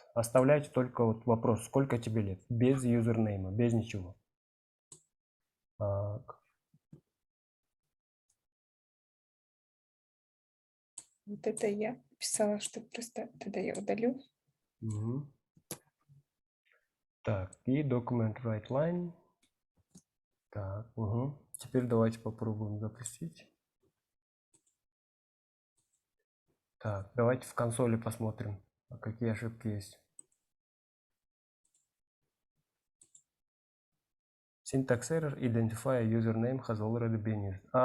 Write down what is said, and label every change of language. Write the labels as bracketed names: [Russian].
[Russian] Оставляйте только вот вопрос, сколько тебе лет, без юзернейма, без ничего. Так, вот это я писала, что просто тогда я удалю. мгм. Так, и [English] document write line. [Russian] Так, угу. Теперь давайте попробуем запустить. Так, давайте в консоли посмотрим, какие ошибки есть. [English] Syntax error, identify username has already been used.